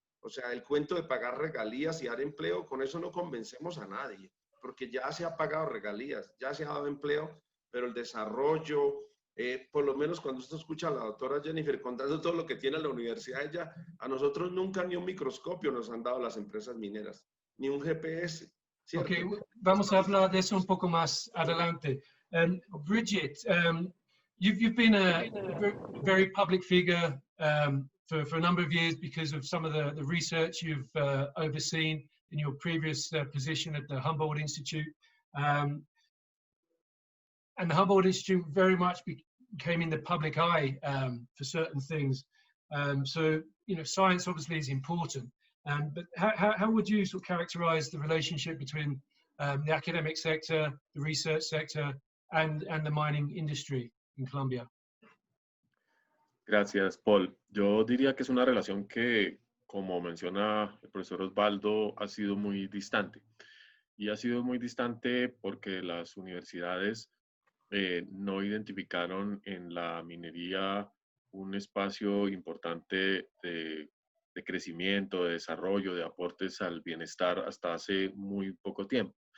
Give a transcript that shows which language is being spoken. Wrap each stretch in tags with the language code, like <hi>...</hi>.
<es>O sea, el cuento de pagar regalías y dar empleo, con eso no convencemos a nadie, porque ya se ha pagado regalías, ya se ha dado empleo, pero el desarrollo, por lo menos cuando usted escucha a la doctora Jennifer contando todo lo que tiene la universidad, ella, a nosotros nunca ni un microscopio nos han dado las empresas mineras, ni un GPS, ¿cierto? Ok, vamos a hablar de eso un poco más adelante.</es> <en>Bridget, you've been a very public figure for a number of years because of some of the research you've overseen in your previous position at the Humboldt Institute. And the Humboldt Institute very much became in the public eye for certain things. So, you know, science obviously is important. But how would you sort of characterize the relationship between the academic sector, the research sector, and the mining industry in Colombia?</en> <es>Gracias, Paul. Yo diría que es una relación que, como menciona el profesor Osvaldo, ha sido muy distante. Y ha sido muy distante porque las universidades no identificaron en la minería un espacio importante de crecimiento, de desarrollo, de aportes al bienestar hasta hace muy poco tiempo.</es>